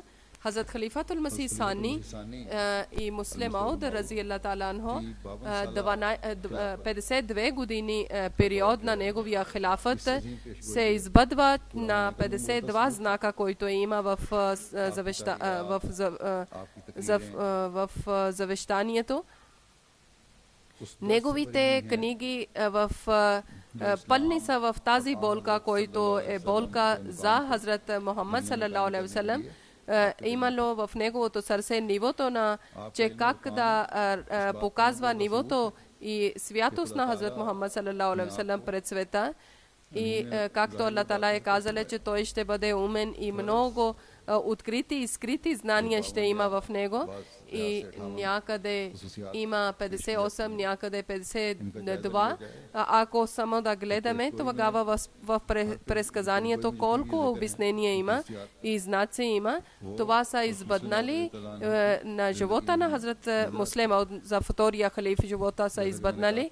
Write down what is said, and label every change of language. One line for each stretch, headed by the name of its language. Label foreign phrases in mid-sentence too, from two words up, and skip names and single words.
Bulgarian: Хазрат Халифатул Масих Сани и Муслим Мауд
Arabic: رضي الله تعالى عنه
Bulgarian: 52 години период на неговия хилафът се избъдва на 52 знака, който има в завещанието. Неговите книги пълни са в тази болка, който е болка за Хазрат Мухаммад
Arabic: صلى الله عليه وسلم.
Bulgarian: Имало в неговото сърце нивото на, че как да показва нивото и святост на Хазрат Мухаммад
Arabic: صلى الله عليه وسلم
Bulgarian: пред света. И както
Arabic: الله تعالى
Bulgarian: е казал, че той ще бъде умен и много открити и скрити знания ще има в него. И някъде има 58, някъде 52. Ако само да гледаме, тогава в предсказанието колко обяснения има и знаци има, това са избъднали на живота на Хазрат Муслим, за втория халиф живота са избъднали.